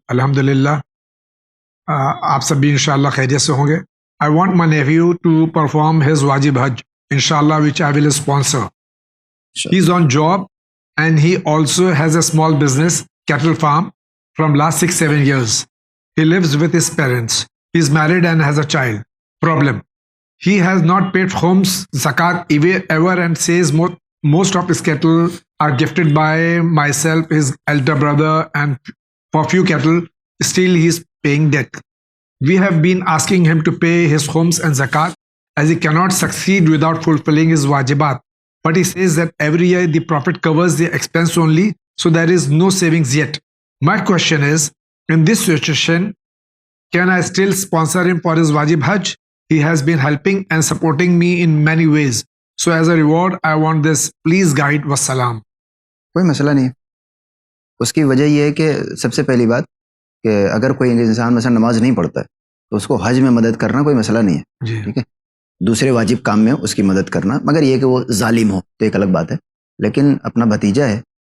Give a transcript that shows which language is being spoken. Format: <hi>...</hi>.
<ur>الحمد للہ آپ سب بھی انشاءاللہ خیریت سے ہوں گے.</ur> <en>I want my nephew to perform his واجب حج انشاءاللہ which I will sponsor. He is on job and he also has a small business cattle farm from last 6-7 years. He lives with his parents. He is married and has a child. Problem. He has not paid Khums Zakat ever and says most of his cattle are gifted by myself, his elder brother, and for few cattle, still he is paying debt. We have been asking him to pay his Khums and Zakat as he cannot succeed without fulfilling his wajibat. But he says that every year the Prophet covers the expense only, so there is no savings yet. My question is, in this situation, can I still sponsor him for his wajib hajj? He has been helping and supporting me in many ways. So as a reward, I want this. Please guide. Wassalam.</en> <ur>کوئی مسئلہ نہیں ہے. اس کی وجہ یہ ہے کہ سب سے پہلی بات کہ اگر کوئی انسان مثلا نماز نہیں پڑھتا ہے تو اس کو حج میں مدد کرنا کوئی مسئلہ نہیں ہے. جی. ٹھیک ہے, دوسرے واجب کام میں اس کی مدد کرنا, مگر یہ کہ وہ ظالم ہو تو ایک الگ بات ہے, لیکن اپنا بھتیجا ہے.</ur>